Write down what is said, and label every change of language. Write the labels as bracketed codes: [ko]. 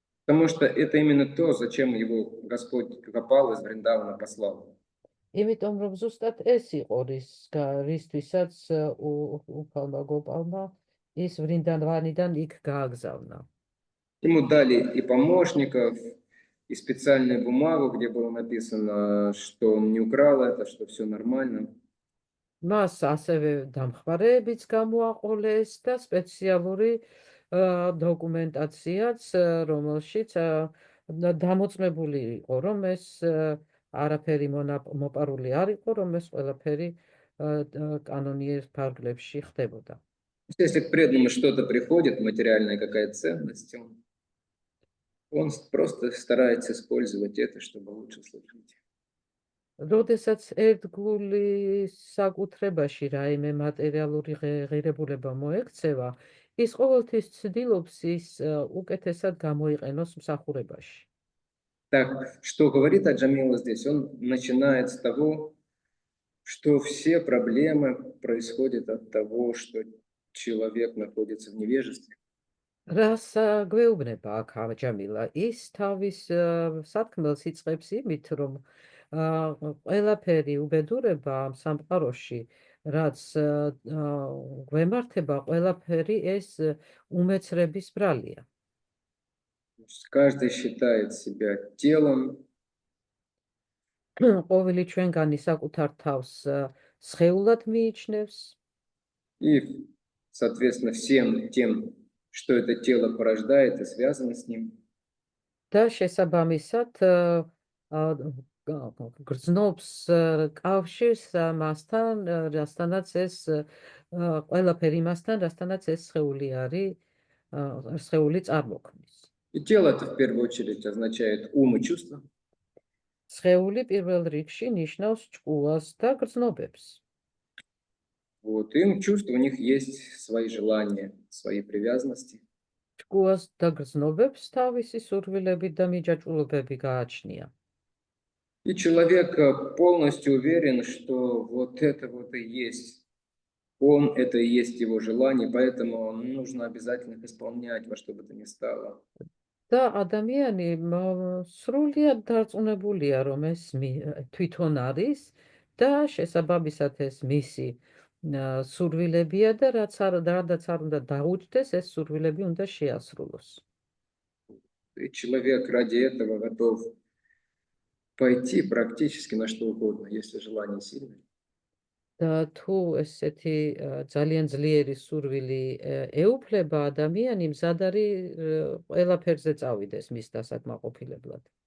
[ru] Потому что это именно то, зачем его Господь Гопал из Вриндавана послал. [ka] იმიტომ რომ ზუსტად ეს იყო რისთვისაც უფალმა გოპალმა ის ვრინდავანიდან იქ გააგზავნა. [ru] Ему дали и помощников, и специальную бумагу, где было написано, что он не украл это, что все нормально. [ka] მას ასევე დამხმარეებიც გამოაყოლეს და სპეციალური დოკუმენტაციაც, რომელშიც დამოწმებული იყო, რომ ეს არაფერი მოპარული არ იყო, რომ ეს ყველაფერი კანონიერ ფარგლებში ხდებოდა. [ru] Если к преданному что-то приходит, материальная какая ценность, он просто старается использовать это, чтобы лучше служить. [ka] როდესაც ერთგული საკუთრებაში რაიმე მატერიალური ღირებულება მოექცევა, ის ყოველთვის ცდილობს ის უკეთესად გამოიყენოს მსახურებაში. [ru] Так, что говорит Аджамила здесь? Он начинает с того, что все проблемы происходят от того, что человек находится в невежестве. [ka] რას გვეუბნება აქ აჯამილა? ის თავის სათქმელს იწყებს იმით, რომ ყველაფერი უბედურება ამ სამყაროში, რაც გვემართება, ყველაფერი ეს უმეცრების ბრალია. [ru] Каждый считает себя телом, [ka] ყოველი ჩვენგანი საკუთარ თავს სხეულად მიიჩნევს [ru] и, соответственно, всем тем, что это тело порождает и связано с ним. [ka] და შესაბამისად გრძნობს კავშირს მასთან, რასთანაც ეს ყველაფერი მასთან, რასთანაც ეს სხეული არის, სხეული წარმოქმნის. [ru] И тело это в первую очередь означает ум и чувства. [ka] სხეული პირველ რიგში ნიშნავს ჭკუას და გრძნობებს. [ru] Вот, им чувства, у них есть свои желания, свои привязанности. [ka] ჭკუას და გრძნობებს თავისი სურვილები და მიჯაჭვულობები გააჩნია. [ru] И человек полностью уверен, что вот это вот и есть он, это и есть его желание, поэтому нужно обязательно их исполнять во что бы то ни стало. [ka] და ადამიანი სრულიად დარწმუნებულია, რომ ეს თვითონ არის და შესაბამისად ეს მისი სურვილებია და რადაც არ უნდა დაუჯდეს, ეს სურვილები უნდა შეასრულოს. [ru] И человек ради этого готов пойти практически на что угодно, если желание сильное. [ka] და თუ ესეთი ძალიან ძლიერი სურვილი ეუფლება ადამიანი, მზად არის ყველაფერზე წავიდეს მის დასაკმაყოფილებლად.